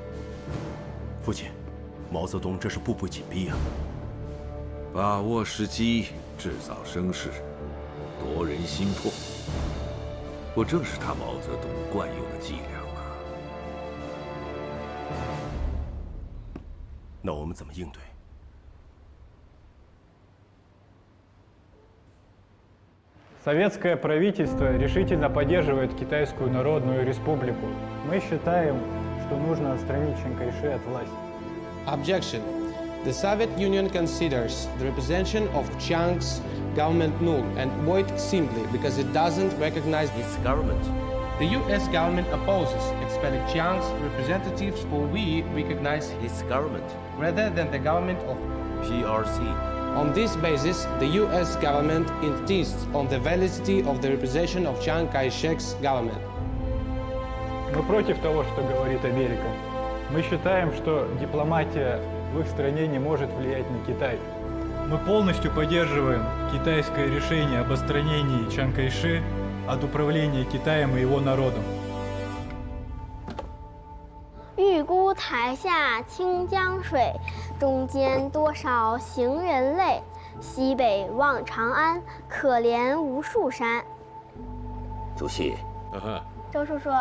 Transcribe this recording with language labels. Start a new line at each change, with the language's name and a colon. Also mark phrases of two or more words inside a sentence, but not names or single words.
Chinese: 父亲，毛泽东这是步步紧逼啊！把握时机，制造声势，夺人心魄，不正是他毛泽东惯用的伎俩吗？那我们怎么应对？
Russian: Советское правительство решительно поддерживает Китайскую Народную Республику. Мы считаем, что нужно отстранить Чан Кайши от власти.
English: Objection. The Soviet Union considers the representation of Chiang's government null and void simply because it doesn't recognize its government. The U.S. government opposes expelling Chiang's representatives, for we recognize his government rather than the government of PRC. On this basis, the U.S. government insists on the validity of the representation of Chiang Kai-shek's government.
Russian: Мы против того, что говорит Америка. Мы считаем, что дипломатия в их стране не может влиять на Китай. Мы полностью поддерживаем китайское решение об отстранении Чан Кайши от управления Китаем и его народом.
Chinese: 预估台下清江水，中间多少行人泪。西北望长安，可怜无数山。主席，周叔叔，